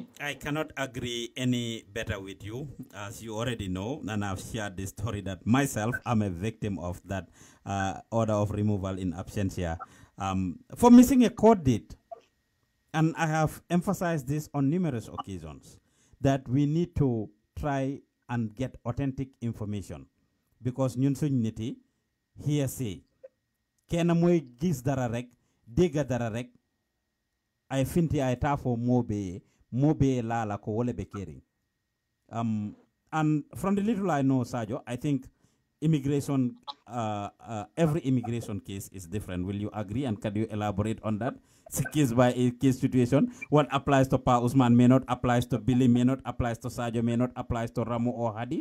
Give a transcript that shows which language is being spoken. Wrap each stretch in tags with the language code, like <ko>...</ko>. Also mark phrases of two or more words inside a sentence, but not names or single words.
<en>I cannot agree any better with you. As you already know, and I've shared this story that myself, I'm a victim of that order of removal in absentia for missing a court date. And I have emphasized this on numerous occasions, that we need to try and get authentic information.</en> <wo>Because ñun suñ niti hearsay kenn moy gis dara rek dégga dara rek ay finti ay tafo mobe la ko wole be kering.</wo> <en>And from the little I know, Sarjo, I think immigration, every immigration case is different. Will you agree? And can you elaborate on that? It's a case by a case situation. What applies to Pa Usman may not applies to Billy, may not applies to Sarjo, may not applies to Ramu or Hadi.</en>